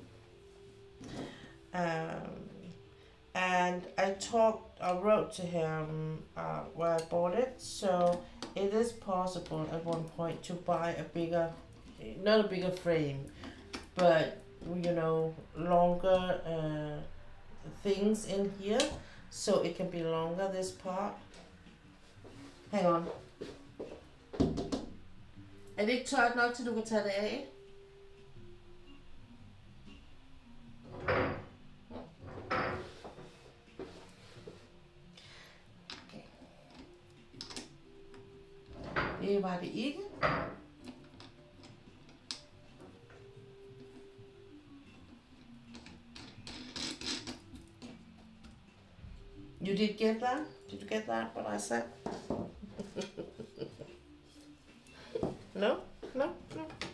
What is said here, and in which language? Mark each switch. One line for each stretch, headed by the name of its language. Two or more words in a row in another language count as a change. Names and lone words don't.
English: And I wrote to him where I bought it, so it is possible at one point to buy a bigger, not a bigger frame, but you know, longer things in here, so it can be longer, this part. Hang on.
Danish: Er det ikke tørt nok til du kan tage det af? Okay. Det var det ikke.
English: You did get that? Did you get that, what I said? No? No? No?